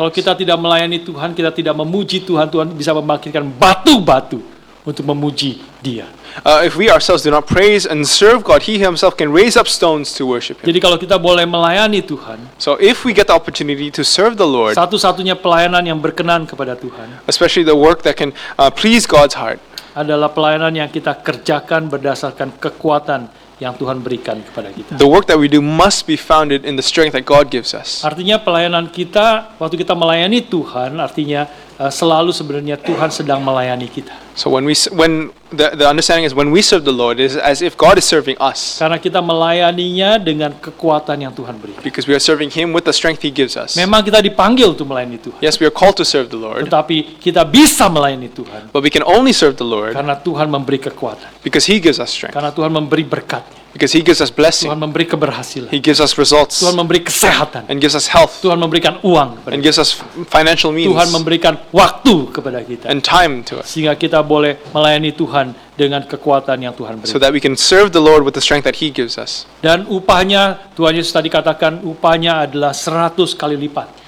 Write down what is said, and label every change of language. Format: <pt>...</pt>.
<id>Kalau kita tidak melayani Tuhan, kita tidak memuji Tuhan, Tuhan bisa membangkitkan batu-batu untuk memuji Dia.</id> <en>If we ourselves do not praise and serve God, He Himself can raise up stones to worship Him.</en> <id>Jadi kalau kita boleh melayani Tuhan,</id> <en>So if we get the opportunity to serve the Lord,</en> <id>satu-satunya pelayanan yang berkenan kepada Tuhan</id> <en>especially the work that can please God's heart,</en> <id>adalah pelayanan yang kita kerjakan berdasarkan kekuatan yang Tuhan berikan kepada kita.</id> <en>the work that we do must be founded in the strength that God gives us.</en> <id>Artinya pelayanan kita, waktu kita melayani Tuhan, artinya selalu sebenarnya Tuhan sedang melayani kita.</id> <en>So when the understanding is when we serve the Lord, it is as if God is serving us,</en> <id>Karena kita melayaninya dengan kekuatan yang Tuhan berikan.</id> <en>because we are serving Him with the strength He gives us.</en> <id>Memang kita dipanggil untuk melayani Tuhan,</id> <en>Yes, we are called to serve the Lord,</en> <id>tetapi kita bisa melayani Tuhan</id> <en>but we can only serve the Lord</en> <id>karena Tuhan memberi kekuatan,</id> <en>because He gives us strength,</en> <id>karena Tuhan memberi berkatnya,</id> <en>because He gives us blessing,</en> <id>Tuhan memberi keberhasilan,</id> <en>He gives us results,</en> <id>Tuhan memberi kesehatan,</id> <en>and gives us health,</en> <id>Tuhan memberikan uang kepada</id> <en>and</en> <id>kita,</id> <en>gives us financial means</en> <id>Tuhan memberikan waktu kepada kita,</id> <en>and time to us,</en> <id>sehingga kita boleh melayani Tuhan dengan kekuatan yang Tuhan</id> <en>so</en> <id>berikan.</id> <en>that we can serve the Lord with the strength that He gives us.</en> <id>Dan upahnya, Tuhan Yesus tadi katakan, upahnya adalah 100 kali lipat.</id>